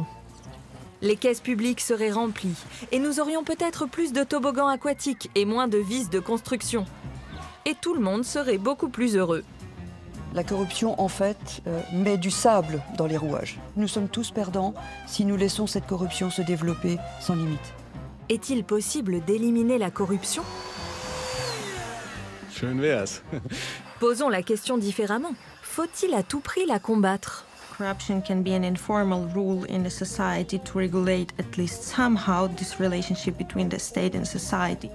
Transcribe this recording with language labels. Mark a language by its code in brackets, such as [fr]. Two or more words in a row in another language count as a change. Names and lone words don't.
[fr] Les caisses publiques seraient remplies et nous aurions peut-être plus de toboggans aquatiques et moins de vis de construction. Et tout le monde serait beaucoup plus heureux. La corruption, en fait, met du sable dans les rouages. Nous sommes tous perdants si nous laissons cette corruption se développer sans limite. Est-il possible d'éliminer la corruption? [de] Schön wär's. [fr] Posons la question différemment. Faut-il à tout prix la combattre? [en] Corruption can be an informal rule in a society to regulate at least somehow this relationship between the state and society.